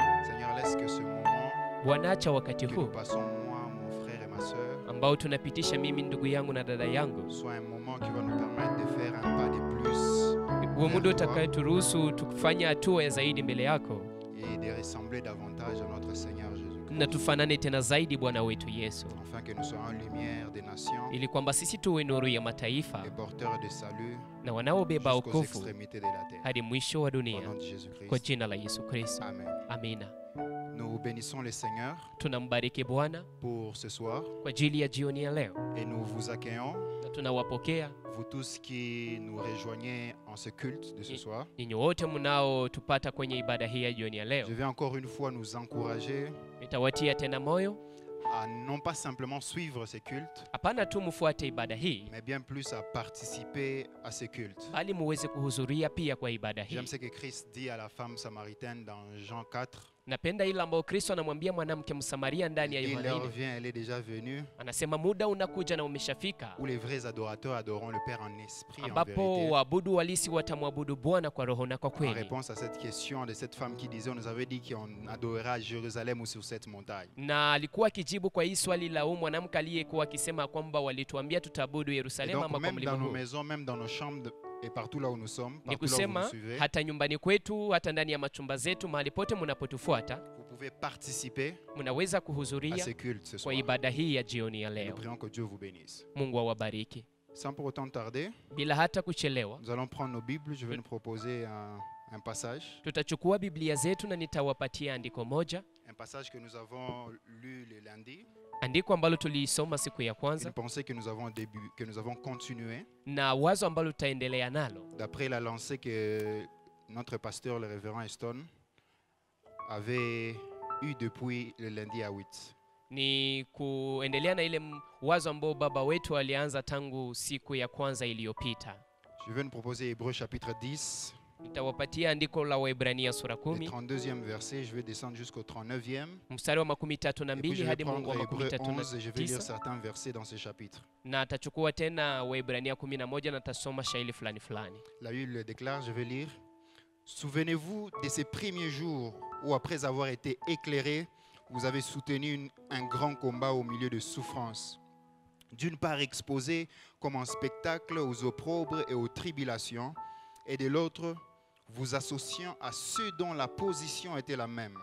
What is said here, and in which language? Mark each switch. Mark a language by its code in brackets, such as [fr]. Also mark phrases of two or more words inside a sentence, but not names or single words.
[sw] Bwana, acha wakati huu ambao tunapitisha mimi, ndugu yangu na dada yangu, uwe muda utakayeturuhusu tukufanye hatua ya zaidi mbele yako na tufanane tena zaidi Bwana wetu Yesu, ili kwamba sisi tuwe nuru ya mataifa na wanaobeba wokovu hadi mwisho wa dunia, kwa jina la Yesu Kristo. Amina. [fr] Nous bénissons le Seigneur [sw] tunambariki Bwana [fr] pour ce soir [sw] kwa ajili ya jioni ya leo, [fr] et nous vous accueillons, [sw] na tunawapokea [fr] vous tous qui nous rejoignez en ce culte de ce soir. [sw] Ninyi wote mnao tupata kwenye ibada hii ya jioni ya leo. [fr] Je vais encore une fois nous encourager [sw] nitawatia tena moyo [fr] à non pas simplement suivre ces cultes, [sw] hapana tu mfuate ibada hii, [fr] mais bien plus à participer à ces cultes. [sw] bali muweze kuhudhuria pia kwa ibada hii. [fr] J'aime ce que Christ dit à la femme samaritaine dans Jean 4. [sw] Napenda ile ambayo Kristo anamwambia mwanamke Msamaria ndani ya Yohana. [fr] L'heure vient, elle est déjà venue. [sw] Anasema muda unakuja na umeshafika. [fr] Où les vrais adorateurs adoreront le Père en esprit, en [sw] ambapo [fr] vérité. [sw] waabudu halisi watamwabudu Bwana kwa roho na kwa [fr] En [sw] kweli. [fr] réponse à cette question de cette femme qui disait, on nous avait dit qu'on adorera à Jérusalem ou sur cette montagne. [sw] Na alikuwa akijibu kwa hii swali la mwanamke aliyekuwa akisema kwamba walituambia tutaabudu [fr] Et [sw] Yerusalemu [fr] donc, [sw] ama kwa [fr] même [sw] mlima [fr] dans nos [sw] huu. [fr] maisons, même dans nos chambres et partout là où nous sommes, [sw] Ni [fr] partout là où vous nous [sw] kusema [fr] suivez, [sw] hata nyumbani kwetu, hata ndani ya machumba zetu, mahali pote mnapotufuata, [fr] vous pouvez participer [sw] mnaweza [fr] à [sw] kuhudhuria [fr] ces cultes ce [sw] kwa [fr] soir. [sw] ibada hii ya jioni ya [fr] Nous [sw] leo. [fr] prions que Dieu vous bénisse. [sw] Mungu awabariki. [fr] Sans pour autant tarder, [sw] Bila hata kuchelewa, [fr] nous allons prendre nos Bibles. Je vais nous proposer un passage. [sw] tutachukua Biblia zetu na nitawapatia andiko moja, [fr] Un passage que nous avons lu le lundi. [sw] andiko ambalo tuliisoma siku ya [fr] Une [sw] kwanza [fr] pensée que nous avons continué. [sw] na wazo ambalo tutaendelea nalo. [fr] D'après la lancée que notre pasteur, le révérend Eston, avait eue depuis le lundi à 8. [sw] Ni kuendelea na ile wazo ambao baba wetu alianza tangu siku ya kwanza iliyopita. [fr] Je vais nous proposer Hébreux chapitre 10, [sw] Nitawapatia andiko la Waebrania sura [fr] le 10 32e verset. Je vais descendre jusqu'au 39e. [sw] mstari wa [fr] Et puis 32 je vais [sw] hadi mungu wa [fr] prendre Hébreux 11 et je vais lire 39, certains versets dans ce chapitre. [sw] na atachukua tena Waebrania 11 na tasoma shairi fulani fulani. [fr] La Bible déclare, je vais lire. Souvenez-vous de ces premiers jours où, après avoir été éclairés, vous avez soutenu un grand combat au milieu de souffrances. D'une part exposé comme un spectacle aux opprobres et aux tribulations, et de l'autre, vous associant à ceux dont la position était la même.